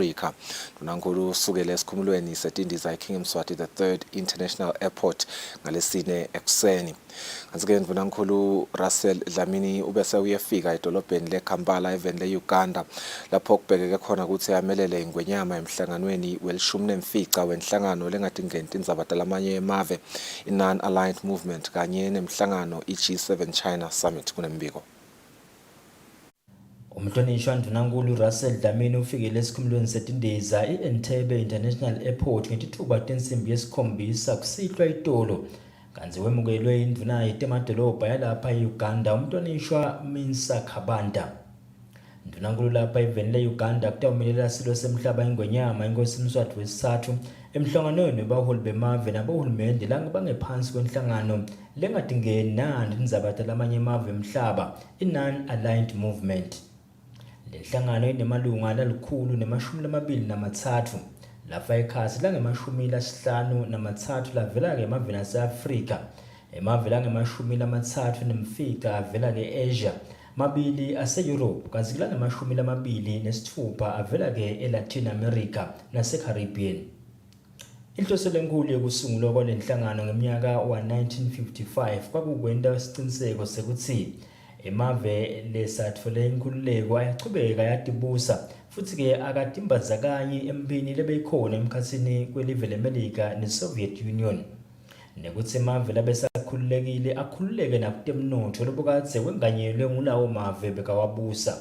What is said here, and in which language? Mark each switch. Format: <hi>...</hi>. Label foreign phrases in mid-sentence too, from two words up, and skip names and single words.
<ss>Mvunankhulu usukele esikhumulweni setindiza eKing Mswati the 3rd International Airport ngalesine ekuseni. Kanti-ke Mvunankhulu Russell Dlamini ubese uyefika edolobheni leKampala eveni le-Uganda lapho kubhekeke khona ukuthi amelele ingwenyama emhlanganweni welishumi wenhlangano lengadingeni tindzaba talamanye emave, i-Non-Aligned Movement kanye nemhlangano i-G7 China Summit kunembiko. Umhlonishwa Mvunankhulu Russell Dlamini ufikile esikhumulweni setindiza i-Entebbe International Airport ngetithuba tensimbi yesikhombisa kusihlwa itolo. Kanzi wemukelwe indvuna yitemadolobha yalapha e-Uganda umhlonishwa Minsa Khabanda. Mvunankhulu lapha eveni le-Uganda kutawumelela silo semhlaba ingwenyama inkosi Mswati wesithathu emhlanganweni webaholi bemave nabohulumende bangephansi kwenhlangano lengadingeni nani tindzaba talamanye emave emhlaba, i-Non-Aligned Movement. Le nhlangano inemalunga l123 lapha ekhasi lange-53 lavela ke emaveni ase-Afrika, emaveni ange-34 avela ke Asia, 2 ase-Europe kanti lange-26 avela ke e-Latin America nase-Caribbean. Inhloso lenkulu yokusungulwa kwale nhlangano ngeminyaka wa-1955 kwakukwenta isiqiniseko sekuthi emave lesatfole inkululeko ayachubeka yatibusa futhi ke akadimbazakanyi empini lebeyikhona emkhatsini kwelive leMelika neSoviet Union, nekuthi emave labesakhululekile akhululeke nakutemnotho lobukadze kwenganyelwe ngulawo mave bekawabusa.</ss>